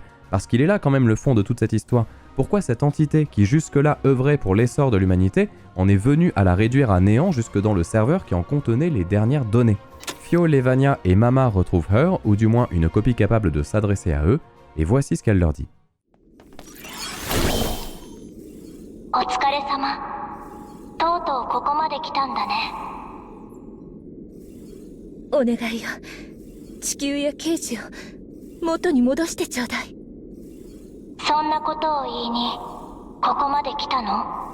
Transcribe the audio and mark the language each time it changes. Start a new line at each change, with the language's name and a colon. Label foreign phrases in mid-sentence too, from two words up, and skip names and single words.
French: Parce qu'il est là quand même le fond de toute cette histoire. Pourquoi cette entité qui jusque-là œuvrait pour l'essor de l'humanité en est venue à la réduire à néant jusque dans le serveur qui en contenait les dernières données ? Fio, Levania et Mama retrouvent Her, ou du moins une copie capable de s'adresser à eux, et voici ce qu'elle leur dit.
Japanese: お疲れ様。とうとうここまで来たんだね。お願いよ。地球や刑事を元に戻してちょうだい。そんなことを言いにここまで来たの？